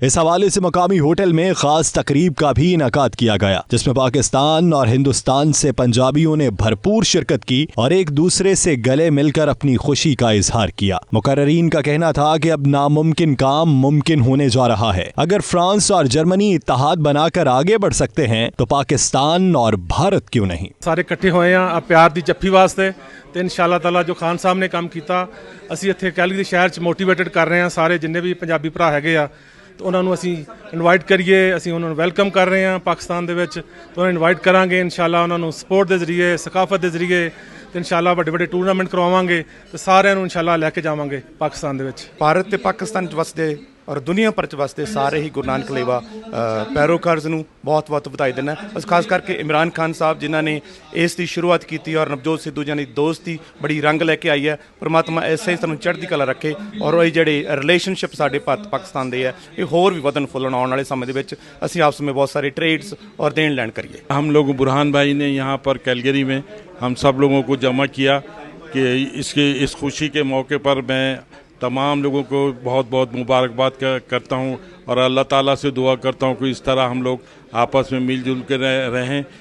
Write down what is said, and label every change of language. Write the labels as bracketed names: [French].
[Hindi] इस हवाले से मकामी होटल में खास तकरीब का भी इनेकाद किया गया, जिसमें पाकिस्तान और हिंदुस्तान से पंजाबियों ने भरपूर शिरकत की और एक दूसरे से गले मिलकर अपनी खुशी का इजहार किया. मुकर्ररीन का कहना था कि अब नामुमकिन काम मुमकिन होने जा रहा है. अगर फ्रांस और जर्मनी हाथ बनाकर आगे बढ़ सकते हैं तो पाकिस्तान और भारत क्यों नहीं. सारे इकट्ठे होए हैं प्यार दी जफ्फी वास्ते [Punjabi] ਤੇ ਇਨਸ਼ਾਅੱਲਾ ਤਾਲਾ ਜੋ ਖਾਨ ਸਾਹਿਬ ਨੇ ਕੰਮ ਕੀਤਾ ਅਸੀਂ ਇੱਥੇ ਕੈਲਗਰੀ ਸ਼ਹਿਰ 'ਚ ਮੋਟੀਵੇਟਡ ਕਰ ਰਹੇ ਹਾਂ. ਸਾਰੇ ਜਿੰਨੇ ਵੀ ਪੰਜਾਬੀ ਭਰਾ ਹੈਗੇ ਆ ਤੇ ਉਹਨਾਂ ਨੂੰ ਅਸੀਂ ਇਨਵਾਈਟ ਕਰੀਏ, ਅਸੀਂ ਉਹਨਾਂ ਨੂੰ ਵੈਲਕਮ ਕਰ ਰਹੇ ਹਾਂ ਪਾਕਿਸਤਾਨ ਦੇ ਵਿੱਚ. ਤੇ ਉਹਨਾਂ ਨੂੰ ਇਨਵਾਈਟ ਕਰਾਂਗੇ ਇਨਸ਼ਾਅੱਲਾ ਉਹਨਾਂ ਨੂੰ ਸਪੋਰਟ ਦੇ ਜ਼ਰੀਏ, ਸਕਾਫਤ ਦੇ ਜ਼ਰੀਏ ਤੇ ਇਨਸ਼ਾਅੱਲਾ ਵੱਡੇ ਵੱਡੇ ਟੂਰਨਾਮੈਂਟ ਕਰਵਾਵਾਂਗੇ ਤੇ ਸਾਰਿਆਂ ਨੂੰ ਇਨਸ਼ਾਅੱਲਾ ਲੈ ਕੇ ਜਾਵਾਂਗੇ ਪਾਕਿਸਤਾਨ ਦੇ ਵਿੱਚ. ਭਾਰਤ ਤੇ ਪਾਕਿਸਤਾਨ 'ਚ ਵਸਦੇ ਔਰ ਦੁਨੀਆ ਭਰ 'ਚ ਵਸਦੇ ਸਾਰੇ ਹੀ ਗੁਰੂ ਨਾਨਕ ਲੇਵਾ ਪੈਰੋਕਾਰਜ਼ ਨੂੰ ਬਹੁਤ ਬਹੁਤ ਵਧਾਈ ਦਿੰਦਾ. ਬਸ ਖਾਸ ਕਰਕੇ ਇਮਰਾਨ ਖਾਨ ਸਾਹਿਬ ਜਿਨ੍ਹਾਂ ਨੇ ਇਸ ਦੀ ਸ਼ੁਰੂਆਤ ਕੀਤੀ ਔਰ ਨਵਜੋਤ ਸਿੱਧੂ ਜੀ ਦੀ ਦੋਸਤੀ ਬੜੀ ਰੰਗ ਲੈ ਕੇ ਆਈ ਹੈ. ਪਰਮਾਤਮਾ ਐਸੇ ਹੀ ਸਾਨੂੰ ਚੜ੍ਹਦੀ ਕਲਾ ਰੱਖੇ ਔਰ ਇਹ ਜਿਹੜੇ ਰਿਲੇਸ਼ਨਸ਼ਿਪ ਸਾਡੇ ਭਾਰਤ ਪਾਕਿਸਤਾਨ ਦੇ ਹੈ ਇਹ ਹੋਰ ਵੀ ਵਧਣ ਫੁੱਲਣ ਆਉਣ ਵਾਲੇ ਸਮੇਂ ਦੇ ਵਿੱਚ ਅਸੀਂ ਆਪਸ ਵਿੱਚ ਬਹੁਤ ਸਾਰੇ ट्रेड्स और देन लैंड करिए. [Hindi] हम लोग बुरहान भाई ने यहाँ पर कैलगरी में हम सब लोगों को जमा किया कि इस खुशी के मौके पर मैं तमाम लोगों को बहुत बहुत मुबारकबाद करता हूँ और अल्लाह ताला से दुआ करता हूँ कि इस तरह हम लोग आपस में मिलजुल के रहें.